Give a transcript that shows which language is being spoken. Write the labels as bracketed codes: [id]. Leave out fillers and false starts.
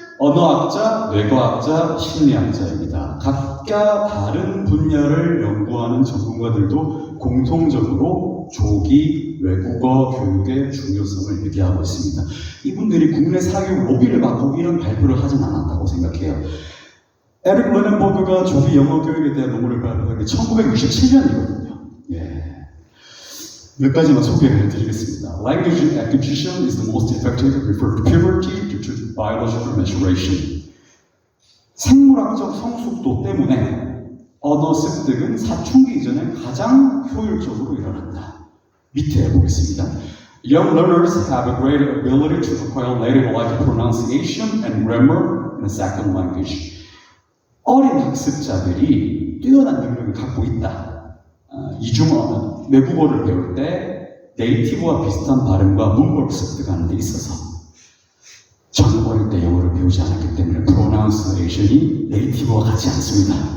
[ko] 언어학자, 뇌과학자, 심리학자입니다. 각자 다른 분야를 연구하는 전문가들도 공통적으로 조기 외국어 교육의 중요성을 얘기하고 있습니다. 이분들이 국내 사교육 로비를 받고 이런 발표를 하진 않았다고 생각해요. 에릭 레넌버그가 조기 영어 교육에 대한 논문을 발표한 게 1967년이거든요. 예. 몇 가지만 소개를 해드리겠습니다. [en] Language acquisition is the most effective refer to puberty due to biological maturation. [ko] 생물학적 성숙도 때문에 언어 습득은 사춘기 이전에 가장 효율적으로 일어난다. 밑에 보겠습니다. [en] Young learners have a greater ability to acquire native-like pronunciation and grammar in a second language. [ko] 어린 학습자들이 뛰어난 능력을 갖고 있다. 이중 외국어를 배울 때 네이티브와 비슷한 발음과 문법을 습득하는 데 있어서 저는 어릴 때 영어를 배우지 않았기 때문에 pronunciation이 네이티브와 같지 않습니다.